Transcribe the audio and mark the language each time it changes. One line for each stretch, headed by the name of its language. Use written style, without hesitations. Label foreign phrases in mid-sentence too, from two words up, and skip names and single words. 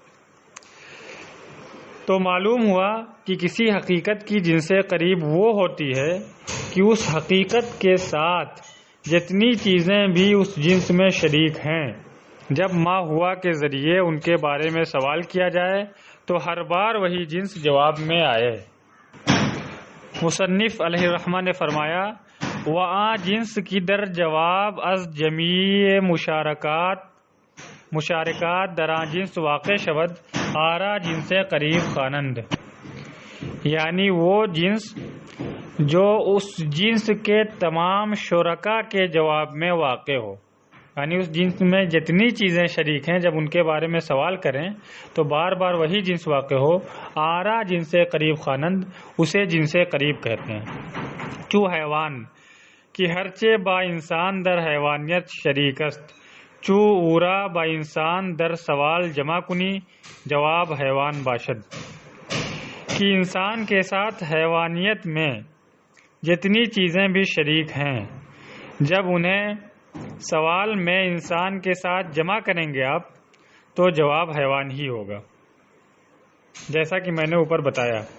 Urdu: تو معلوم ہوا کہ کسی حقیقت کی جنس سے قریب وہ ہوتی ہے کہ اس حقیقت کے ساتھ جتنی چیزیں بھی اس جنس میں شریک ہیں جب
Arabic: ما ہوا
Urdu: کے ذریعے ان کے بارے میں سوال کیا جائے تو ہر بار وہی جنس جواب میں آئے. مصنف علیہ الرحمہ نے فرمایا
Persian: وآ جنس کی در جواب از جمیع مشارکات درا جنس واقع شود آرا جنس قریب خوانند. یعنی وہ جنس جو اس جنس کے تمام شرکا کے جواب میں واقع ہو، یعنی اس جنس میں جتنی چیزیں شریک ہیں جب ان کے بارے میں سوال کریں تو بار بار وہی جنس واقع ہو. آرا جنس قریب خوانند،
Urdu: اسے جنس قریب کہتے ہیں.
Persian: چو حیوان کہ ہرچے با انسان در حیوانیت شریک است، چو اورا با انسان در سوال جمع کنی جواب حیوان باشد.
Urdu: کہ انسان کے ساتھ حیوانیت میں جتنی چیزیں بھی شریک ہیں جب انہیں سوال میں انسان کے ساتھ جمع کریں گے آپ تو جواب حیوان ہی ہوگا، جیسا کہ میں نے اوپر بتایا.